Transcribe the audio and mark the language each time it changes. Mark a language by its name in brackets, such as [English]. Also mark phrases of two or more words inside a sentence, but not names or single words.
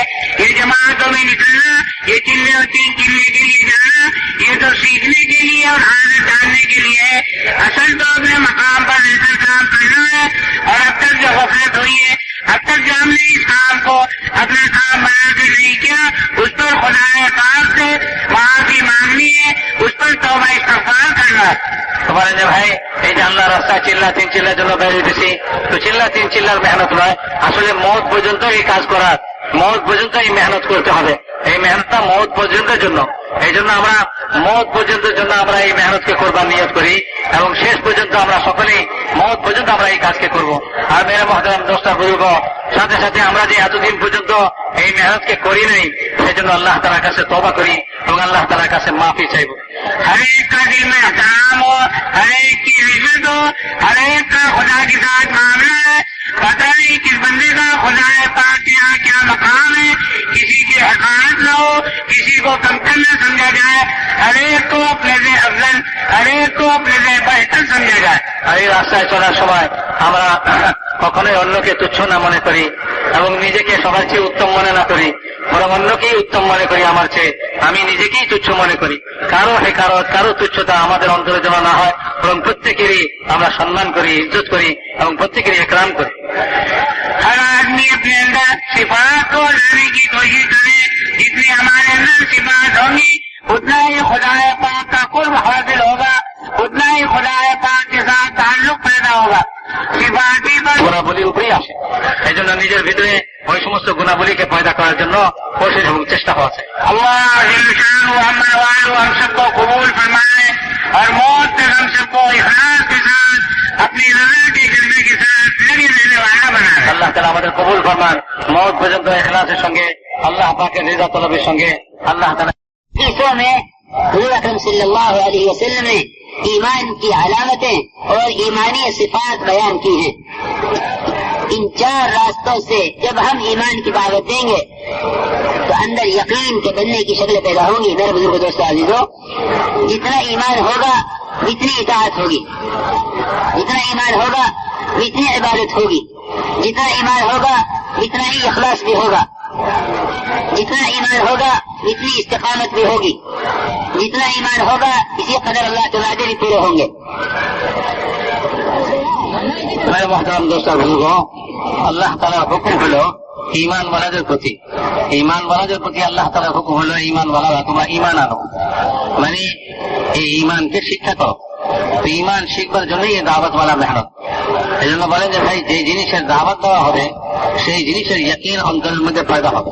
[Urdu] یہ جماعتوں میں نکلنا، یہ چلے اور 3 چلے کے لیے جانا، یہ تو سیکھنے کے لیے اور عادت ڈالنے کے لیے ہے. اصل تو اپنے مقام پر رہ کر کام کرنا ہے. اور اب تک جو غفلت ہوئی ہے، اب تک جو ہم نے اس کام کو اپنا کام بنا کر نہیں کیا، اس پر خدا پاک سے معافی مانگنی ہے، اس پر توبہ استغفار کرنا ہے. [Bangla] তোমার যে ভাই এই যে আল্লাহ রাস্তায় চিল্লা 3 চিল্লার জন্য বেরিয়ে উঠেছি, তো চিল্লা 3 চিল্লার মেহনত নয়, আসলে মওত পর্যন্ত এই কাজ করার, মওত পর্যন্ত এই মেহনত করতে হবে. এই মেহনতটা মওত পর্যন্তের জন্য. এই জন্য আমরা মওত পর্যন্তের জন্য আমরা এই মেহনতকে করবার নিয়ত করি এবং শেষ পর্যন্ত আমরা সকলেই মওত পর্যন্ত আমরা এই কাজকে করব. আর [Urdu] میرے محترم دوست بزرگ, [Bangla] সাথে সাথে আমরা যে এতদিন পর্যন্ত এই মেহনতকে করি নাই, সেজন্য আল্লাহ তাআলার কাছে তওবা করি এবং আল্লাহ তাআলার কাছে মাফি চাইব. [Urdu] ہر ایک کا دل میں احترام ہو، ہر ایک کی عزت ہو، ہر ایک کا خدا کے ساتھ معاملہ ہے. پتہ نہیں کس بندے کا خدا پاک کے یہاں کیا مقام ہے. کسی کی حقارت نہ ہو، کسی کو کمتر نہ سمجھا جائے. ہر ایک کو اپنے سے افضل، ہر ایک کو اپنے سے بہتر سمجھا جائے. [Bangla] আর এই রাস্তায় চলার সময় আমরা কখনোই অন্যকে তুচ্ছ না মনে করি এবং নিজেকে সবার চেয়ে উত্তম মনে না করি, বরং অন্যকেই উত্তম মনে করি আমার চেয়ে. আমি নিজেকেই তুচ্ছ মনে করি. কারো হেকারত, কারো তুচ্ছতা আমাদের অন্তরে যেন না হয়, বরং প্রত্যেকেরই আমরা সম্মান করি, ইজ্জত করি এবং প্রত্যেকেরই একরাম করি. [Urdu] ہر آدمی اپنے اندر صفات کو لانے کی کوشش کرے. جتنی ہمارے اندر صفات ہوں گی، اتنا ہی خدا پاک کا قرب حاصل ہوگا، اتنا ہی خدا پاک کے ساتھ تعلق پیدا ہوگا. صفاتی پر [Bangla] গুণাবলীর উপরেই আসে. এই জন্য নিজের ভিতরে ওই সমস্ত গুণাবলীকে পয়দা করার জন্য কোশিশ এবং চেষ্টা হওয়া চাই. [Urdu] اللہ جل شانہ ہمارے والوں ہم سب کو قبول فرمائے اور موت تک ہم سب کو اخلاص کے ساتھ اپنی رضا کے جذبے کے ساتھ لگے رہنے والا بنائے. [Bangla] আল্লাহ তাআলা আমাদের কবুল ফরমান. মওত পর্যন্ত ইখলাসের সঙ্গে, আল্লাহ পাকের রিজা তলবের সঙ্গে আল্লাহ তাআলা [Urdu] حدیثوں میں حضور اکرم صلی اللہ علیہ وسلم نے ایمان کی علامتیں اور ایمانی صفات بیان کی ہیں. ان 4 راستوں سے جب ہم ایمان کی دعوت دیں گے تو اندر یقین کے بننے کی شکل پیدا ہوں گی. میرے بزرگ دوستو عزیزو، جتنا ایمان ہوگا اتنی اطاعت ہوگی، جتنا ایمان ہوگا اتنی عبادت ہوگی، جتنا ایمان ہوگا اتنا ہی اخلاص بھی ہوگا، جتنا ایمان ہوگا اتنی استقامت بھی ہوگی، جتنا ایمان ہوگا اسی قدر اللہ کے وعدے بھی پورے ہوں گے. میرے محترم دوست بزرگ, [Bangla] আল্লাহ তাআলার হুকুম হলো ঈমানওয়ালাদের প্রতি, ঈমানওয়ালাদের প্রতি আল্লাহ তাআলার হুকুম হলো ঈমানওয়ালারা তোমরা ঈমান আনো, মানে এই ঈমানকে শিক্ষা করো. তো ঈমান শিখবার জন্যই এই দাওয়াতওয়ালা মেহনত. এই জন্য বলেন যে ভাই, যে জিনিসের দাওয়াত দেওয়া হবে সেই জিনিসের ইয়াকিন অন্তরের মধ্যে পয়দা হবে.